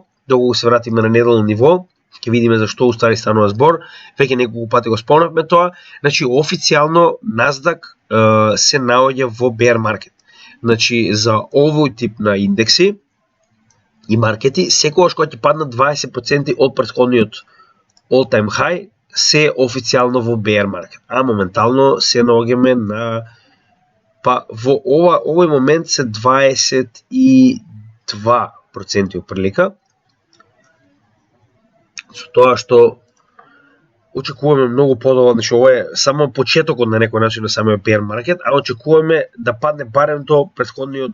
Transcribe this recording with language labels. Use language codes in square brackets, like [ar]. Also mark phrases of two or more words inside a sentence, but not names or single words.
[mk] Доколку се вратиме на неделно ниво, ќе видиме зашто устари станува збор, веќе неколку пати го спомнавме тоа. Значи официјално Nasdaq се наоѓа во [en] bear market. [mk] Значи за овој тип на индекси и маркети, секогаш кога ќе паднат 20% од претходниот [en] all time high, [mk] се официјално во [en] bear market. [mk] А моментално се наоѓаме на во овој момент се 22% отприлика. Со тоа што очекуваме многу подобро, значи ова е само почетокот на некој начин на самиот [en] bear market, [mk] а очекуваме да падне барем до претходниот